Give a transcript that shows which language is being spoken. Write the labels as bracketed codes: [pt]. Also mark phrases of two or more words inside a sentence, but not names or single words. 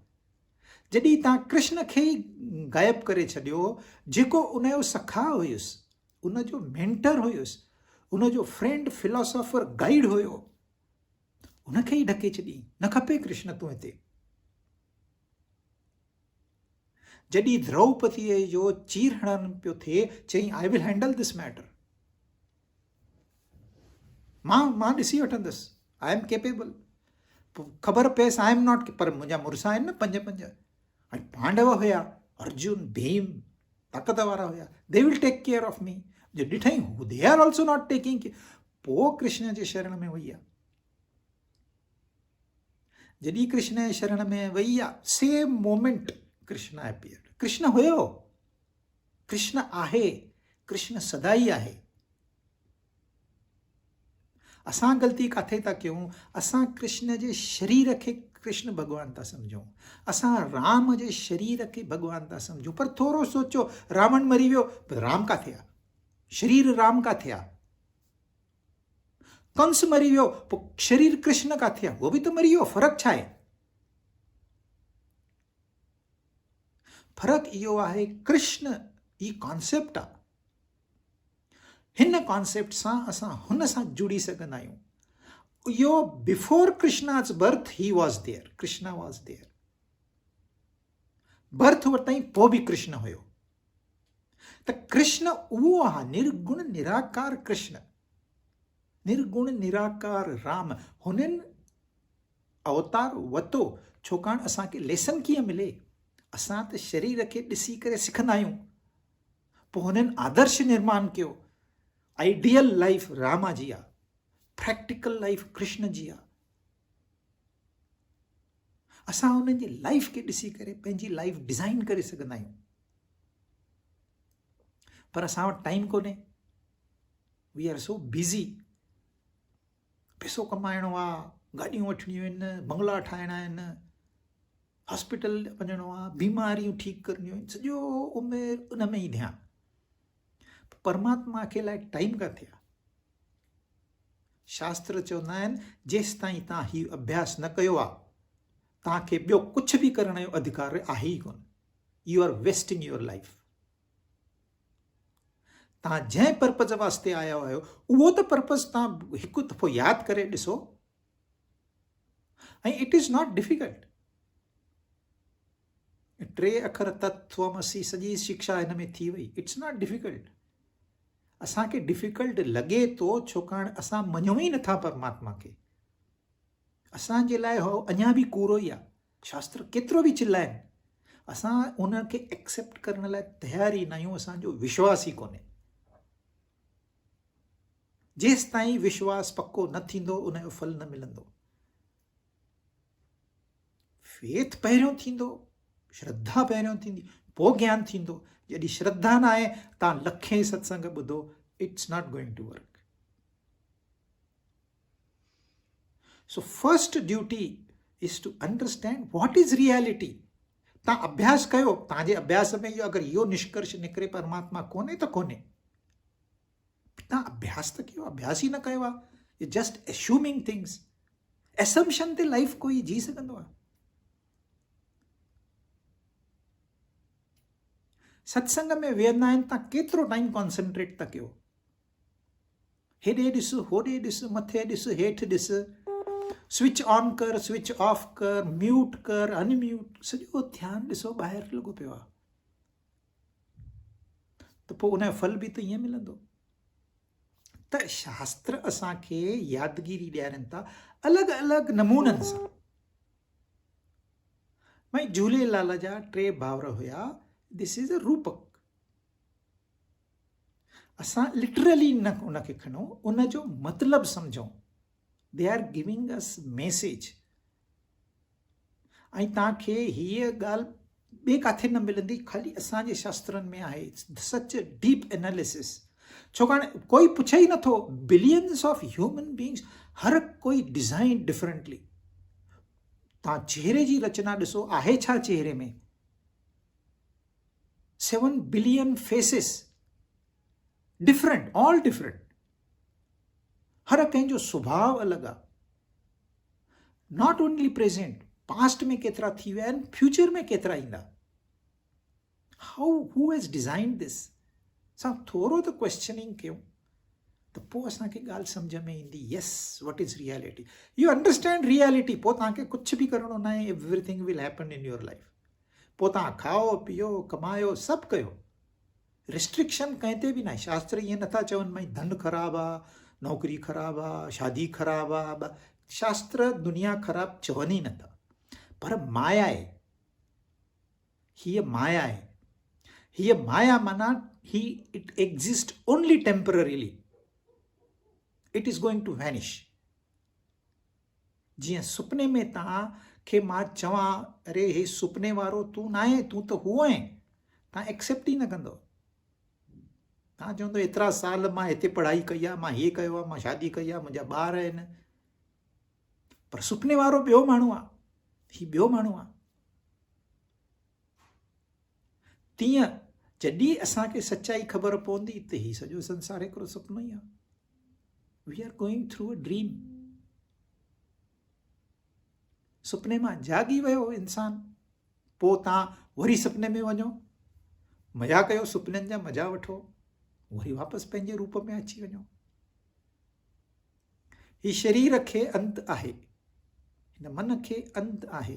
[sd] जॾहिं तव्हां कृष्ण खे ई गायब करे छॾियो, जेको उनजो सखा हुयुसि, उनजो मेंटर हुयुसि, उनजो [en] friend, philosopher, guide [sd] हुयो, उनखे ई ढके छॾी। न खपे कृष्ण तूं हिते। जॾहिं द्रौपदीअ जो चीर हणन पियो थिए, चई [en] I will handle this matter, [sd] मां ॾिसी वठंदुसि, [en] I am capable. [sd] ख़बर पएसि [en] I am not, [sd] पर मुंहिंजा मुड़ुस आहिनि न 5 ऐं पांडव हुया, अर्जुन, भीम, ताक़त वारा हुया, [en] they will take care of me. जो ॾिठई they are also not taking care. [sd] पोइ कृष्ण जे शरण में वई आहे। जॾहिं कृष्ण जे शरण में वई आहे, [en] same moment Krishna appeared. [sd] कृष्ण हुयो, कृष्ण आहे, कृष्ण सदाई आहे। असां ग़लती किथे था कयूं? असां कृष्ण जे शरीर खे कृष्ण भॻवान था सम्झूं, असां राम जे शरीर खे भॻवान था सम्झूं। पर थोरो सोचो, रावण मरी वियो, राम किथे आहे? शरीर राम किथे आहे? कंस मरी वियो, पोइ शरीर कृष्ण किथे आहे? उहो बि त मरी वियो। फ़र्क़ु छा आहे? फ़र्क़ु इहो आहे, कृष्ण ई कॉन्सेप्ट आहे। हिन कॉन्सेप्ट सां असां हुन सां जुड़ी सघंदा आहियूं। [en] इहो before Krishna's birth he was there, Krishna was there. [sd] बर्थ वरितई पोइ बि कृष्ण हुयो। त कृष्ण उहो आहे, निर्गुण निराकार कृष्ण, निर्गुण निराकार राम। हुननि अवतार वरितो छाकाणि असांखे लेसन कीअं मिले। असां त शरीर खे ॾिसी करे सिखंदा आहियूं, पोइ हुननि आदर्श निर्माण कयो। [en] ideal life [sd] रामा जी आहे, [en] practical life [sd] कृष्ण जी आहे। असां हुननि जी लाइफ खे ॾिसी करे पंहिंजी लाइफ डिज़ाइन करे सघंदा आहियूं। पर असां वटि टाइम कोन्हे, [en] we are so busy. [sd] पैसो कमाइणो आहे, गाॾियूं वठणियूं आहिनि, बंगला ठाहिणा आहिनि, हॉस्पिटल वञिणो आहे, बीमारियूं ठीकु करणियूं आहिनि, सॼो उमिरि उन में ई ध्यानु। परमात्मा खे लाइ टाइम किथे आहे? शास्त्र चवंदा आहिनि, जेसि ताईं तव्हां हीउ अभ्यास न कयो आहे, तव्हांखे ॿियो कुझु बि करण जो अधिकार आहे ई कोन। [en] you are wasting your life. [sd] तव्हां जंहिं पर्पज़ वास्ते आया आहियो, उहो त पर्पज़ तव्हां हिकु दफ़ो यादि करे ॾिसो। [en] ऐं it is not difficult. [sd] 3 अखर तत्वमसी, सॼी शिक्षा हिन में थी वई। [en] it's not difficult. [sd] असांखे डिफिकल्ट लॻे थो छाकाणि असां मञूं ई नथा परमात्मा खे। असांजे लाइ हो अञा बि कूड़ो ई आहे। शास्त्र केतिरो बि चिल्लाइनि, असां उनखे एक्सेप्ट करण लाइ तयार ई न आहियूं। असांजो विश्वास ई कोन्हे। जेसि ताईं विश्वास पक्को न थींदो, उनजो फल न मिलंदो। फेथ पहिरियों थींदो, श्रद्धा पहिरियों थींदी, पोइ ज्ञान थींदो। जॾहिं श्रद्धा न आहे, तव्हां लखे सत्संग ॿुधो, [en] it's not going to work. so first duty is to understand what is reality. [sd] तव्हां अभ्यास कयो, तव्हांजे अभ्यास में अगरि इहो निष्कर्ष निकिरे परमात्मा कोन्हे त कोन्हे, तव्हां अभ्यास त कयो, अभ्यास ई न कयो आहे। [en] just assuming things. [sd] एसम्पशन ते लाइफ कोई जी सघंदो आहे? सत्संग में वेहंदा आहिनि, तव्हां केतिरो [en] time concentrate [sd] था कयो? हेॾे ॾिस, होॾे ॾिस, मथे ॾिस, हेठि ॾिस, [en] switch on कर, switch off कर, म्यूट कर, अनम्यूट, [sd] सॼो ध्यानु ॾिसो ॿाहिरि लॻो पियो आहे। त पोइ उनजो फल बि त ईअं मिलंदो। त शास्त्र असांखे यादगिरी ॾियारनि था अलॻि अलॻि नमूननि सां। भई झूलेलाल जा 3 भाउर हुया, [en] this is a रूपक। [sd] असां लिटरली न उनखे खणूं, उनजो मतिलबु सम्झूं। [en] they are giving us message. [sd] ऐं तव्हांखे हीअ ॻाल्हि ॿिए किथे न मिलंदी, ख़ाली असांजे शास्त्रनि में आहे। [en] such deep analysis. [sd] छाकाणि कोई पुछे ई नथो, [en] billions of human beings, [sd] हर कोई [en] design differently. [sd] तव्हां चेहरे जी रचना ॾिसो, आहे छा चेहरे में? [en] 7 billion faces, different, all different. [sd] हर कंहिंजो स्वभाव अलॻि आहे। [en] not only present, [sd] पास्ट में केतिरा थी विया आहिनि, फ्यूचर में केतिरा ईंदा। [en] who has design this? [sd] असां थोरो त क्वेश्चनिंग कयूं त पोइ असांखे ॻाल्हि सम्झ में ईंदी। [en] yes, what is reality? you understand reality, [sd] पोइ तव्हांखे कुझु बि करिणो न आहे। [en] everything will happen in your life. [sd] पोइ तव्हां खाओ पीओ कमायो सभु कयो, रिस्ट्रिक्शन कंहिं ते बि न आहे। शास्त्र ईअं नथा चवनि भई धन ख़राबु आहे, नौकिरी ख़राबु आहे, शादी ख़राबु आहे। शास्त्र दुनिया ख़राबु चवनि ई नथा। पर माया आहे, हीअ माया आहे। हीअ माया माना [en] it exist only temporarily, it is going to vanish. [sd] जीअं सुपने में तव्हांखे मां चवां, अरे हे सुपने वारो तूं न आहे, तूं त हूअ आहे, तव्हां एक्सेप्ट ई न कंदो। तव्हां चवंदो एतिरा साल मां हिते पढ़ाई कई आहे, मां हीअ कयो आहे, मां शादी कई आहे, मुंहिंजा ॿार आहिनि। पर सुपने वारो ॿियो माण्हू आहे, हीउ ॿियो माण्हू आहे। तीअं जॾहिं असांखे सच्चाई ख़बर पवंदी त हीउ सॼो संसार हिकिड़ो सुपिनो ई आहे। [en] we are going through a dream. [sd] सुपने मां जागी वियो इंसान, पोइ तव्हां वरी सुपने में वञो, मज़ा कयो, सुपननि जा मज़ा वठो, वरी वापसि पंहिंजे रूप में अची वञो। ही शरीर खे अंत आहे, हिन मन खे अंत आहे।